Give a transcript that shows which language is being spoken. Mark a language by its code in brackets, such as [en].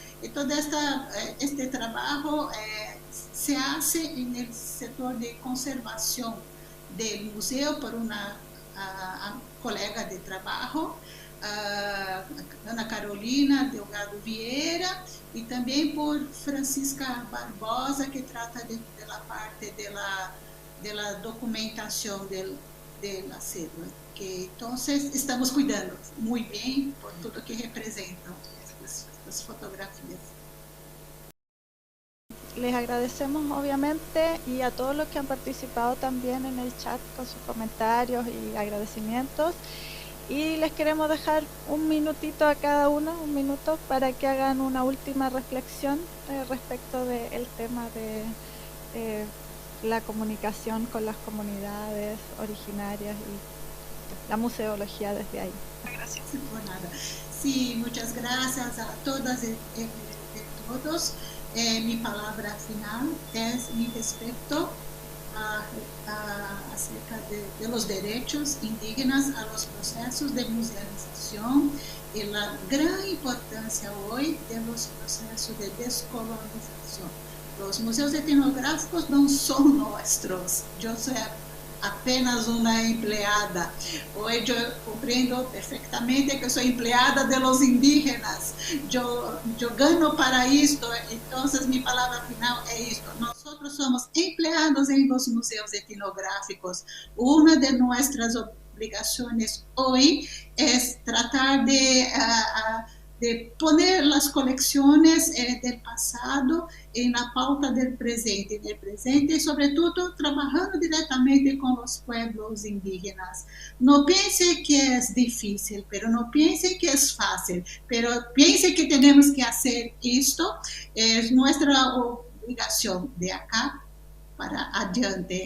[pt] E todo este trabalho [es] se hace [pt] no setor de conservação do museu por uma colega de trabalho, Ana Carolina Delgado Vieira, e também por Francisca Barbosa, que trata da parte da documentação da cédula. Então, estamos cuidando muito bem por tudo que representam as fotografias. [es] Les agradecemos obviamente y a todos los que han participado también en el chat con sus comentarios y agradecimientos. Y les queremos dejar un minutito a cada uno, un minuto, para que hagan una última reflexión respecto del tema de la comunicación con las comunidades originarias y la museología desde ahí. Gracias. Por nada. Sí, muchas gracias a todas y todos. Mi palabra final es mi respeto acerca de los derechos indígenas a los procesos de musealización y la gran importancia hoy de los procesos de descolonización. Los museos etnográficos no son nuestros. Yo soy apenas [pt] uma empleada. Hoje eu compreendo perfeitamente que sou empleada [es] de los indígenas. [pt] Eu ganho para isto. Então, minha palavra final é isto. Nós somos empleados [es] em los museus [pt] etnográficos. Uma de nossas obrigações hoje é tratar de [es] de poner las colecciones del pasado en la pauta del presente y sobre todo trabajando directamente con los pueblos indígenas. No piense que es difícil, pero no piense que es fácil, pero piense que tenemos que hacer esto, es nuestra obligación de acá para adiante.